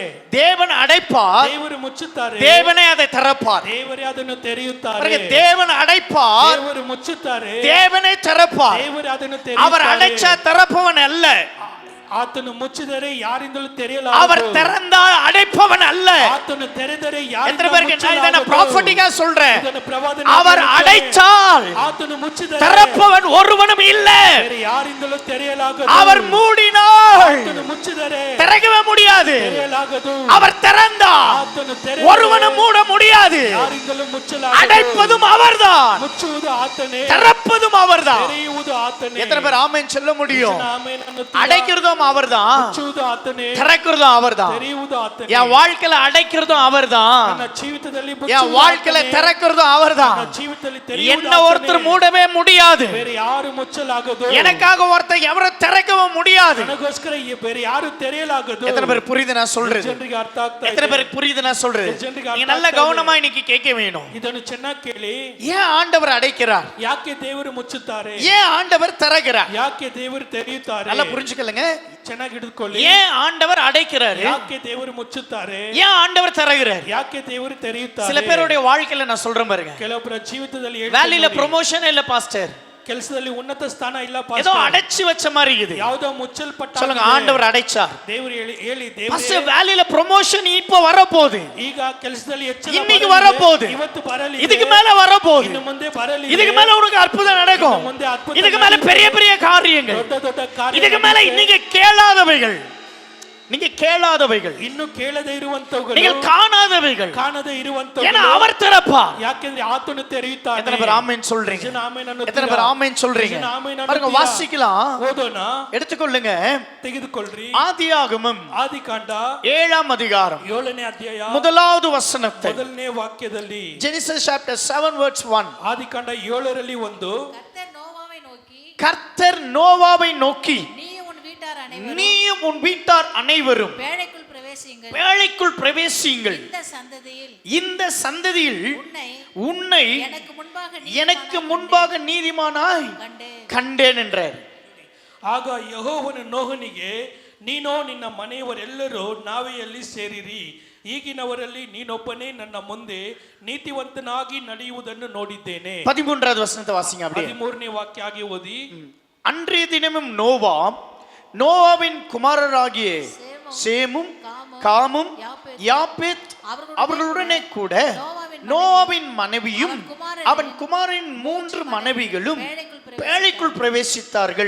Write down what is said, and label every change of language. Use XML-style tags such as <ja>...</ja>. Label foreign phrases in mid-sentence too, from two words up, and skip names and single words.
<ta>தேவன் அடைப்பார்.</ta> <kn>ದೇವರು ಮುಚ್ಚುತ್ತಾರೆ.</kn> <ta>தேவனே அதை திறப்பார்.</ta> <kn>ದೇವರೇ ಅದನ್ನು ತೆರೆಯುತ್ತಾರೆ.</kn> <ta>பாருங்க, தேவன் அடைப்பார்.</ta> <kn>ದೇವರು ಮುಚ್ಚುತ್ತಾರೆ.</kn> <ta>தேவனே திறப்பார்.</ta> <kn>ದೇವರು ಅದನ್ನು</kn> <ta>அவர்</ta> <kn>ತೆರೆಯುತ್ತಾರೆ.</kn> <ta>அடைச்சா திறப்பவன் அல்ல.</ta> <kn>ಆತನು ಮುಚ್ಚಿದರೆ ಯಾರಿಂದಲೂ</kn> <ta>அவர்</ta> <kn>ತೆರೆಯಲಾಗದು.</kn> <ta>திறந்தால் அடைப்பவன் அல்ல.</ta> <kn>ಆತನು ತೆರೆದರೆ</kn> <ta>எத்தனை</ta> <kn>ಯಾರಿಂದಲೂ</kn> <ta>பேருக்கு நான் இதನ್ನ ப்ராஃபட்டிக்கா சொல்றேன்?</ta> <kn>ಇದನ್ನು ಪ್ರವಾದನೆ</kn> <ta>அவர் அடைச்சால்</ta> <kn>ಆತನು ಮುಚ್ಚಿದರೆ</kn> <ta>திறப்பவன் ஒருவனும் இல்ல.</ta> <kn>ಬೇರೆ ಯಾರಿಂದಲೂ ತೆರೆಯಲಾಗದು.</kn> <ta>அவர் மூடினால்</ta> <kn>ಆತನು ಮುಚ್ಚಿದರೆ</kn> <ta>திறக்கவே முடியாது.</ta> <kn>ತೆರೆಯಲಾಗದು.</kn> <ta>அவர் திறந்தால்</ta> <kn>ಆತನು ತೆರೆದರೆ</kn> <ta>ஒருவனும் மூட முடியாது.</ta> <kn>ಯಾರಿಂದಲೂ ಮುಚ್ಚಲಾಗದು.</kn> <ta>அடைப்பதும் அவர்தான்,</ta> <kn>ಮುಚ್ಚುವುದು ಆತನೇ,</kn> <ta>திறப்பதும் அவர்தான்.</ta> <kn>ತೆರೆಯುವುದು ಆತನೇ.</kn> <ta>எத்தனை பேர் ஆமென் சொல்ல முடியும்?</ta> <kn>ಆಮೆನ್ ಅನ್ನುತ್ತೀರಾ?</kn> <ta>அடைக்கிறதும் அவர்தான்,</ta> <kn>ಮುಚ್ಚುವುದು ಆತನೇ,</kn> <ta>திறக்கிறதும் அவர்தான்.</ta> <kn>ತೆರೆಯುವುದು ಆತನೇ.</kn> <ta>என் வாழ்க்கையில அடைக்கிறதும் அவர்தான்,</ta> <kn>ನನ್ನ ಜೀವಿತದಲ್ಲಿ</kn> <ta>என்</ta> <kn>ಮುಚ್ಚುವುದು</kn> <ta>வாழ்க்கையில</ta> <kn>ಆತನೇ.</kn> <ta>திறக்கிறதும் அவர்தான்.</ta> <kn>ನನ್ನ ಜೀವಿತದಲ್ಲಿ ತೆರೆಯುವುದು</kn> <ta>என்ன ஒருத்தர்</ta> <kn>ಆತನೇ.</kn> <ta>மூடவே முடியாது.</ta> <kn>ಬೇರೆ ಯಾರು ಮುಚ್ಚಲಾಗದು.</kn> <ta>எனக்காக ஒருத்தர் எவரும் திறக்கவும் முடியாது.</ta> <kn>ನನಗೋಸ್ಕರ ಬೇರೆ ಯಾರು ತೆರೆಯಲಾಗದು.</kn> <ta>எத்தனை பேர் புரியுது நான் சொல்றது?</ta> <kn>ಜನರಿಗೆ ಅರ್ಥ ಆಗ್ತಾ ಇದೆ.</kn> <ta>எத்தனை பேருக்கு புரியுது நான் சொல்றது?</ta> <kn>ಜನರಿಗೆ</kn> <ta>நீங்க</ta> <kn>ಅರ್ಥ</kn> <ta>நல்ல</ta> <kn>ಆಗ್ತಾ ಇದೆ.</kn> <ta>கவனமா இன்னைக்கு கேட்க வேணும்.</ta> <kn>ಇದನ್ನು ಚೆನ್ನಾಗಿ ಕೇಳಿ.</kn> <ta>ஏன் ஆண்டவர் அடைக்கிறார்?</ta> <kn>ಯಾಕೆ ದೇವರು ಮುಚ್ಚುತ್ತಾರೆ?</kn> <ta>ஏன் ஆண்டவர் திறக்கிறார்?</ta> <kn>ಯಾಕೆ ದೇವರು ತೆರೆಯುತ್ತಾರೆ?</kn> <ta>நல்லா புரிஞ்சுக்கலங்க.</ta> <kn>ಚೆನ್ನಾಗಿ ಹಿಡಿದುಕೊಳ್ಳಿ.</kn> <ta>ஏன் ஆண்டவர் அடைக்கிறாரு?</ta> <kn>ಯಾಕೆ ದೇವರು ಮುಚ್ಚುತ್ತಾರೆ?</kn> <ta>ஏன் ஆண்டவர் திறக்கிறார்?</ta> <kn>ಯಾಕೆ ದೇವರು ತೆರೆಯುತ್ತಾರೆ?</kn> <ta>சில பேருடைய வாழ்க்கையில நான் சொல்றேன் பாருங்க,</ta> <kn>ಕೆಲವೊಬ್ಬರ ಜೀವಿತದಲ್ಲಿ</kn> <ta>வேலையில ப்ரமோஷன் இல்ல பாஸ்டர்,</ta> <kn>ಕೆಲಸದಲ್ಲಿ ಉನ್ನತ ಸ್ಥಾನ ಇಲ್ಲ</kn> <ta>ஏதோ</ta> <kn>ಪಾಸ್ಟರ್.</kn> <ta>அடைச்சு வச்ச மாதிரி இருக்குது.</ta> <kn>ಯಾವುದೋ ಮುಚ್ಚಲ್ಪಟ್ಟ</kn> <ta>சொல்லுங்க, ஆண்டவர் அடைச்சார்.</ta> <kn>ದೇವರು ಹೇಳಿ</kn> <ta>ஃபர்ஸ்ட்</ta> <kn>ದೇವರು</kn> <ta>வேலையில ப்ரமோஷன் இப்ப வர போகுது.</ta> <kn>ಈಗ ಕೆಲಸದಲ್ಲಿ ಹೆಚ್ಚಳ</kn> <ta>இன்னைக்கு வர போகுது.</ta> <kn>ಇವತ್ತು ಬರಲಿ.</kn> <ta>இதுக்கு மேல வர போகுது.</ta> <kn>ಇನ್ನು ಮುಂದೆ ಬರಲಿ.</kn> <ta>இதுக்கு மேல உனக்கு அற்புதம் நடக்கும்.</ta> <kn>ಮುಂದೆ ಅದ್ಭುತ.</kn> <ta>இதுக்கு மேல பெரிய பெரிய காரியங்கள்.</ta> <kn>ದೊಡ್ಡ ದೊಡ್ಡ ಕಾರ್ಯ.</kn> <ta>இதுக்கு மேல இன்னைக்கு கேளாதவைகள். நீங்க கேளாதவைகள்,</ta> <kn>ಇನ್ನು ಕೇಳದೆ ಇರುವಂತವುಗಳು,</kn> <ta>நீங்கள் காணாதவைகள்,</ta> <kn>ಕಾಣದೆ</kn> <ta>ஏன்னா</ta> <kn>ಇರುವಂತವುಗಳು</kn> <ta>அவர் திறப்பார்.</ta> <kn>ಯಾಕೆಂದ್ರೆ ಆತನು ತೆರೆಯುತ್ತಾನೆ.</kn> <ta>எத்தனை பேர் ஆமென் சொல்றீங்க?</ta> <kn>ಜನ ಆಮೆನ್ ಅನ್ನುತ್ತೀರಾ?</kn> <ta>எத்தனை பேர் ஆமென் சொல்றீங்க?</ta> <kn>ಜನ ಆಮೆನ್</kn> <ta>பாருங்க,</ta> <kn>ಅನ್ನುತ್ತೀರಾ?</kn> <ta>வாசிக்கலாம்,</ta> <kn>ಓದೋಣ,</kn> <ta>எடுத்துக்கொள்ளுங்க.</ta> <kn>ತೆಗೆದುಕೊಳ್ಳ್ರಿ.</kn> <ta>ஆதியாகமம்</ta> <kn>ಆದಿಕಾಂಡ</kn> <ta>7ஆம் அதிகாரம்</ta> <kn>7ನೇ ಅಧ್ಯಾಯ</kn> <ta>முதலாவது வசனத்தை,</ta> <kn>ಮೊದಲನೇ ವಾಕ್ಯದಲ್ಲಿ,</kn> <en>Genesis chapter 7 verse 1.</en> <kn>ಆದಿಕಾಂಡ 7ರಲ್ಲಿ 1,</kn> <ta>கர்த்தர் நோவாவை நோக்கி, நீயும் உன் வீட்டார் அனைவரும் நீயும் உன் வீட்டார் அனைவரும் வேலைக்குள் பிரவேசியுங்கள். வேலைக்குள் பிரவேசியுங்கள். இந்த சந்ததியில் இந்த சந்ததியில் உன்னை எனக்கு முன்பாக முன்பாக நீதிமானாய் கண்டேன் என்றார்.</ta> <kn>ಆಗ ಯೆಹೋವನು ನೋಹನಿಗೆ, ನೀನೋ ನಿನ್ನ ಮನೆಯವರೆಲ್ಲರೂ ನಾವೆಯಲ್ಲಿ ಸೇರಿರಿ, ಈಗಿನವರಲ್ಲಿ ನೀನೊಬ್ಬನೇ ನನ್ನ ಮುಂದೆ ನೀತಿವಂತನಾಗಿ ನಡೆಯುವುದನ್ನು ನೋಡಿದ್ದೇನೆ.</kn> <ta>13வது வசனத்தை வாசிங்க அப்படியே.</ta> <kn>13ನೇ ವಾಕ್ಯ ಆಗಿ ಓದಿ.</kn> <ta>அன்றைய தினமும் நோவாவின் குமாரராகிய சேமும் காமும் யாப்பேத் அவர்களுடனே கூட நோவாவின் மனைவியும் அவன் குமாரின் 3 மனைவிகளும் வேலைக்குள் பிரவேசித்தார்கள்.</ta>